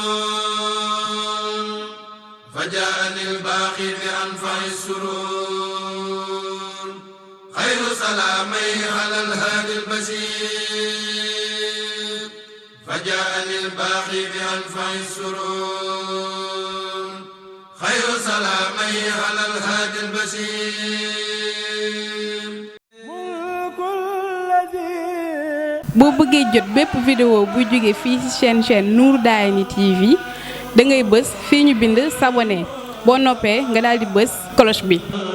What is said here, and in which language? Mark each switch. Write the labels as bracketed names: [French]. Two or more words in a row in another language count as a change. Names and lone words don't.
[Arabic] فجاءني الباقي بأنفع السرور خير سلامي على الهادي البشير فجاءني الباقي بأنفع السرور خير سلامي على الهادي البشير. [Wolof] boo bëggee jot bépp vidéo bu jóge fii ci chaîne Nour Darayni TV da ngay bës fii ñu bind s'abonner boo noppee nga daal di bës cloche bi.